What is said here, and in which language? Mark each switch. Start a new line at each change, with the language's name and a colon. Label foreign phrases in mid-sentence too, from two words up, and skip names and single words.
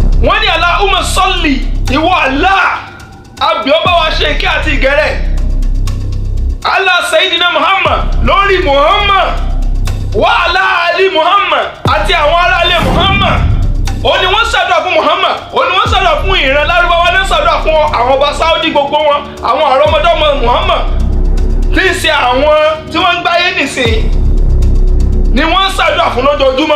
Yoruba: wọ́n ní
Arabic: اللهم صل
Yoruba: ìwọ Allah àbíọ́ bá wa ṣe ìkẹ́ àti ìgẹ̀rẹ̀
Arabic: على سيدنا محمد
Yoruba: lórí Muhammad
Arabic: وعلى آل محمد
Yoruba: àti àwọn ará ilé Muhammad. Ó ní wọ́n ṣàdúrà fún Muhammad, ó ní wọ́n ṣàdúrà fún ìran Lárúbáwá, ní ṣàdúrà fún àwọn ọba Saudi gbogbo wọn, àwọn àrọ́mọdọ́mọ Muhammad tí ń ṣe àwọn tí wọ́n ń gbáyé nìsín ni wọ́n ṣàdúrà fún lójoojúmọ́.